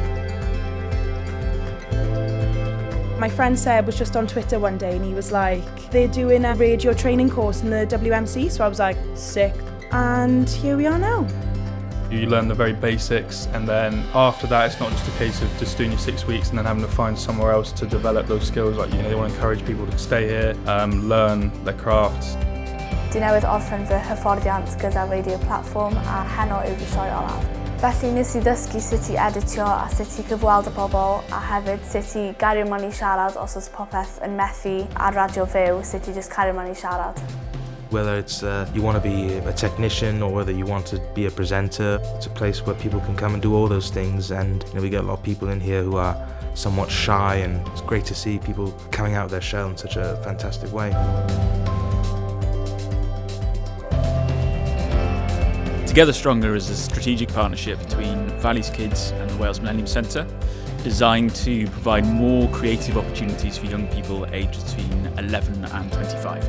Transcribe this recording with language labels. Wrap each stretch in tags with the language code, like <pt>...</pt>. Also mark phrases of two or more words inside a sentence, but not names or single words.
<en>My friend Seb was just on Twitter one day and he was like, they're doing a radio training course in the WMC, so I was like, sick. And here we are now. You learn the very basics, and then after that it's not just a case of just doing your 6 weeks and then having to find somewhere else to develop those skills. Like, they want to encourage people to stay here, learn their crafts.</en> <cy>Dwi newydd orffen fy hyfforddiant gyda</cy> <en>radio platform</en> <cy>a heno yw fi sioe olaf. Felly nes I ddysgu sut I editio a sut I cyfweld y pobl, a hefyd sut I gario mlaen I siarad os oes popeth yn methu ar radio fyw, sut I just cario mlaen I siarad.</cy> <en>Whether it's you want to be a technician or whether you want to be a presenter, it's a place where people can come and do all those things, and we get a lot of people in here who are somewhat shy, and it's great to see people coming out of their shell in such a fantastic way. Together Stronger is a strategic partnership between Valley's Kids and the Wales Millennium Centre, designed to provide more creative opportunities for young people aged between 11 and 25.</en>